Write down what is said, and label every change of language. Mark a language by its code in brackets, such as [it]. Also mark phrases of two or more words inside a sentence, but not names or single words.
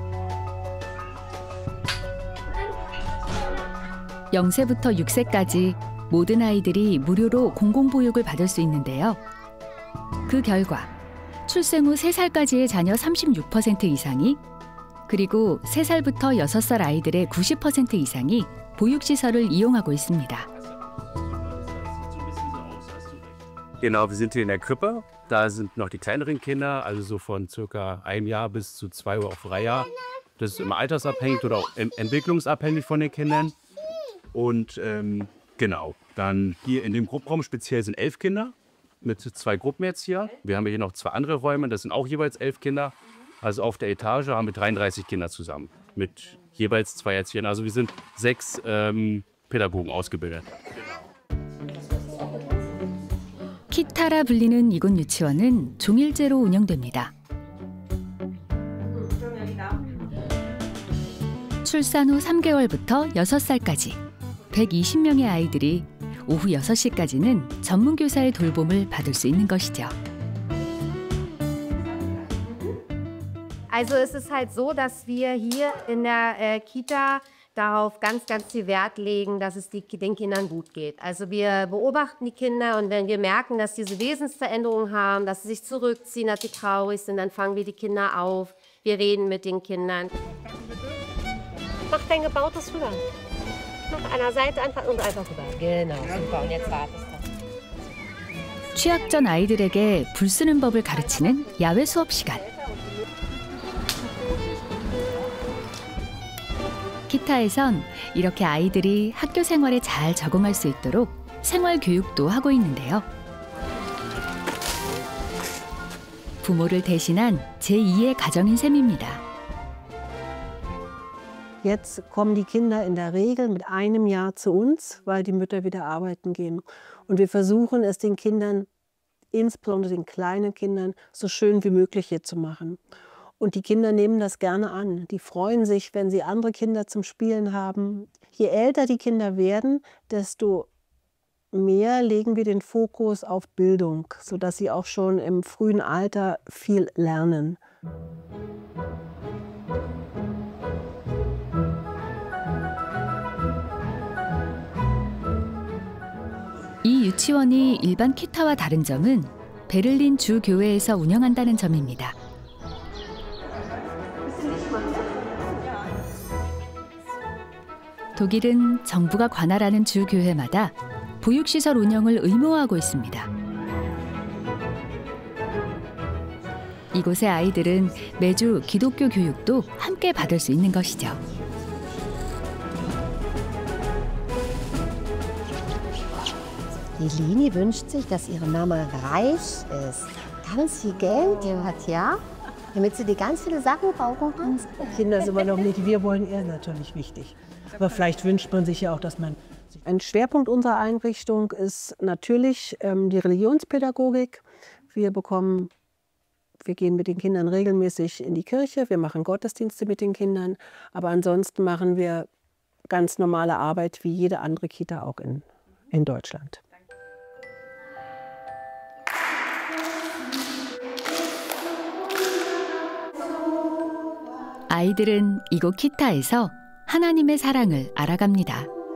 [ko] 0세부터 6세까지 모든 아이들이 무료로 공공보육을 받을 수 있는데요. 그 결과 출생 후 3살까지의 자녀 36% 이상이 그리고 3살부터 6살 아이들의 90% 이상이 보육시설을 이용하고 있습니다. [de] Genau, wir sind hier in der Krippe. Da sind noch die kleineren Kinder, also so von circa 1 Jahr bis zu 2 oder auch 3 Jahr. Das ist immer altersabhängig oder auch entwicklungsabhängig von den Kindern. Und genau, dann hier in dem Gruppenraum speziell sind 11 Kinder mit 2 Gruppen jetzt hier. Wir haben hier noch 2 andere Räume, das sind auch jeweils 11 Kinder. Also auf der Etage haben wir 33 Kinder zusammen mit jeweils 2 Erziehern. Also wir sind 6 Pädagogen ausgebildet. [ko] 키타라 불리는 이곳 유치원은 종일제로 운영됩니다. 출산 후 3개월부터 6살까지 120명의 아이들이 오후 6시까지는 전문 교사의 돌봄을 받을 수 있는 것이죠. [de] Also es ist halt so, dass wir hier in der Kita darauf ganz viel Wert legen, dass es den Kindern gut geht. Also wir beobachten die Kinder und wenn wir merken, dass diese Wesensveränderungen haben, dass sie sich zurückziehen, dass sie traurig sind, dann fangen wir die Kinder auf. Wir reden mit den Kindern. Mach dein gebautes rüber. Mach einer Seite anfangen und einfach rüber. Genau, super. Und jetzt wartest du. [ko] 취학 전 아이들에게 불 쓰는 법을 가르치는 야외 수업 시간. 키타에선 이렇게 아이들이 학교 생활에 잘 적응할 수 있도록 생활 교육도 하고 있는데요. 부모를 대신한 제2의 가정인 셈입니다. [de] Jetzt kommen die Kinder in der Regel mit 1 Jahr zu uns, weil die Mütter wieder arbeiten gehen. Und wir versuchen es den Kindern, insbesondere den kleinen Kindern, so schön wie möglich hier zu machen. Und die Kinder nehmen das gerne an. Die freuen sich, wenn sie andere Kinder zum Spielen haben. Je älter die Kinder werden, desto mehr legen wir den Fokus auf Bildung, sodass sie auch schon im frühen Alter viel lernen. [ko] 이 유치원이 일반 키타와 다른 점은 베를린 주 교회에서 운영한다는 점입니다. 독일은 정부가 관할하는 주 교회마다 보육시설 운영을 의무화하고 있습니다. 이곳의 아이들은 매주 기독교 교육도 함께 받을 수 있는 것이죠. [de] Die Lini wünscht sich, dass ihre Mama reich ist. Ganz viel Geld hat, ja? Damit sie die ganz viele Sachen brauchen kann. Kinder sind immer noch nicht, wir wollen eher natürlich wichtig. Aber vielleicht wünscht man sich ja auch, dass man... Ein Schwerpunkt unserer Einrichtung ist natürlich die Religionspädagogik. Wir gehen mit den Kindern regelmäßig in die Kirche, wir machen Gottesdienste mit den Kindern. Aber ansonsten machen wir ganz normale Arbeit wie jede andere Kita auch in Deutschland. [ko] 아이들은 이곳 키타에서 하나님의 사랑을 알아갑니다.